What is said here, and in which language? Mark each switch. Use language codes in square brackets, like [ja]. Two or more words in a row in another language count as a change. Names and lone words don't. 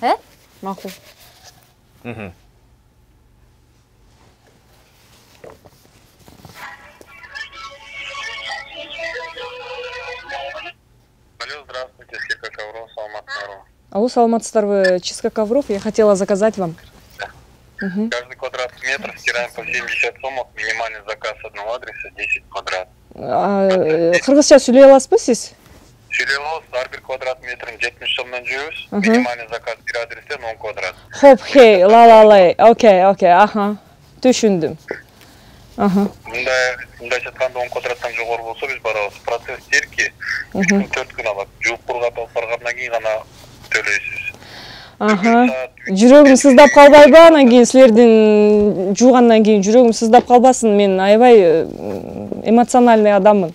[ky] Макул. [ru] Алло, здравствуйте, чистка ковров, саламатсыздарбы? Алло, саламатсыздарбы, чистка ковров, я хотела заказать вам. Каждый квадратный метр стираем по 70 сомов, минимальный заказ одного адреса 10 квадрат. [ky] Кыргызча сүйлөй аласызбы сиз? Сүйлөй алабыз, ар бир квадрат метрин 70 сомдон жүрөбүз, [ru] минимальный заказ [ky] бир адрестен 10 квадрат. Хоп, хей, ла-ла-лай, окей, түшүндүм. Мындай жатканда 10 квадраттан жогору болсо биз барабыз. Процесс терки 3 күн 4 күн алат. Жууп кургап алып баргандан кийин гана төлөйсүз. Жүрөгүм сыздап калбайбы, анан кийин силердин жуугандан кийин жүрөгүм сыздап калбасын, мен аябай эмоциональный адаммын.